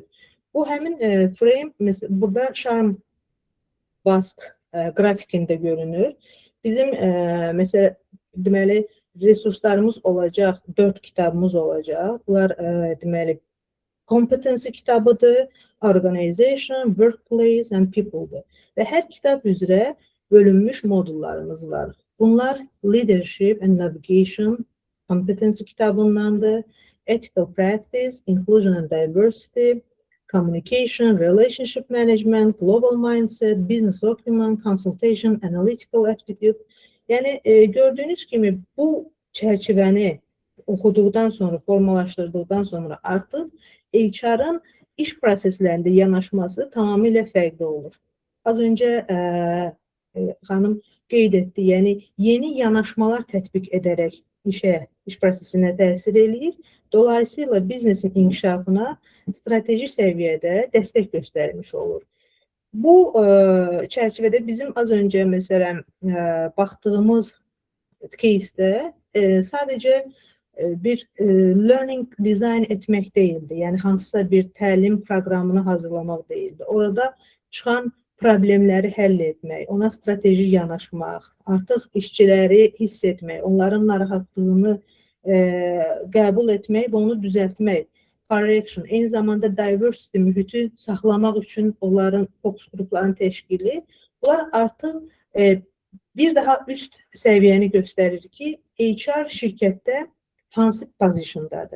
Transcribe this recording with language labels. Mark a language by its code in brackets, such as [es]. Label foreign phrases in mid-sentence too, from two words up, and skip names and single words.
[az] Bu həmin frame, burada Şarm Bask qrafikində görünür. Bizim, məsələn, deməli, resurslarımız olacaq, 4 kitabımız olacaq. Bunlar, deməli, competency kitabıdır, [en] organization, workplace and people'dır. [az] Və hər kitab üzrə bölünmüş modullarımız var. Bunlar [en] leadership and navigation competency [az] kitabındandır. [en] Ethical practice, inclusion and diversity, communication, relationship management, global mindset, business document, consultation, analytical aptitude. [az] Yəni gördüyünüz kimi bu çərçivəni oxuduqdan sonra, formalaşdırdıqdan sonra artıq HR-ın iş proseslərində yanaşması tamamilə fərqli olur. Az öncə xanım qeyd etdi, yəni yeni yanaşmalar tətbiq edərək iş prosesinə təsir eləyir. Dolayısıyla biznesin inkişafına strateji səviyyədə dəstək göstərmiş olur. Bu çərçivədə bizim az öncə məsələn baxdığımız case-də sadəcə bir [en] learning design [az] etmək deyildi. Yəni hansısa bir təlim proqramını hazırlamaq deyildi. Orada çıxan problemləri həll etmək, ona strateji yanaşmaq, artıq işçiləri hiss etmək, onların narahatlığını qəbul etmək və onu düzəltmək, correction, eyni zamanda diversity mühiti saxlamaq üçün onların fokus qrupların təşkili, bunlar artıq bir daha üst səviyyəni göstərir ki, HR şirkətdə hansı pozisyondadır.